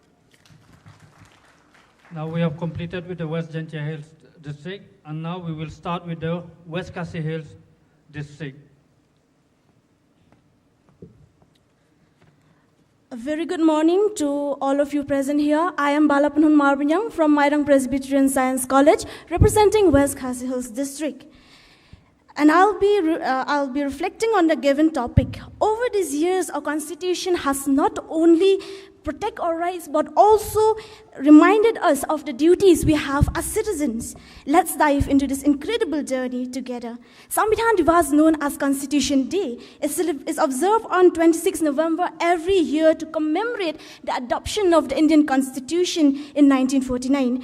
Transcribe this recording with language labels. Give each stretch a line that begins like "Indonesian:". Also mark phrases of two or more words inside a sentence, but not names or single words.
English: Now we have completed with the West Jaintia Hills district, and now we will start with the West Khasi Hills district. A very good morning to all of you present here. I am Balapanhun Marbanyang from Mairang Presbyterian Science College, representing West Khasi Hills district. And I'll be reflecting on the given topic. Over these years, our constitution has not only protect our rights, but also reminded us of the duties we have as citizens. Let's dive into this incredible journey together. Samvidhan Divas, known as Constitution Day, is observed on 26 November every year to commemorate the adoption of the Indian Constitution in 1949.